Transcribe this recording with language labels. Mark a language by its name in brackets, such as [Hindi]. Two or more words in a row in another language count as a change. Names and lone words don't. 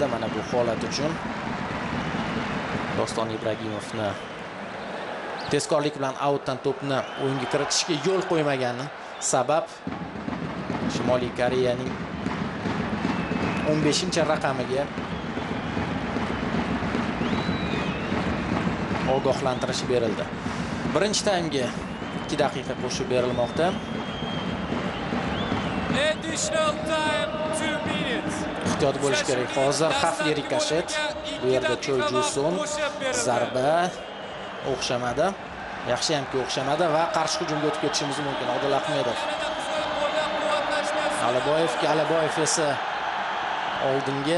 [Uzbek] Mana bu holat uchun Doston Ibragimovni tezkorlik bilan outdan to'pni o'yinga kiritishga yo'l qo'ymagani sabab Shimoliy Koreyaning 15-raqamiga ogohlantirish berildi. Birinchi taymga 2 daqiqa qo'shib berilmoqda. [English] Additional time 2 minutes. [Uzbek] Ehtiyot bo'lish kerak. Hozir xavfli rikoshet. Bu yerda Choi Ju-song zarba o'xshamadi. Yaxshi hamki o'xshamadi va qarshi hujumga o'tib ketishimiz mumkin. Odil Ahmedov. Aliboyev esa oldinga.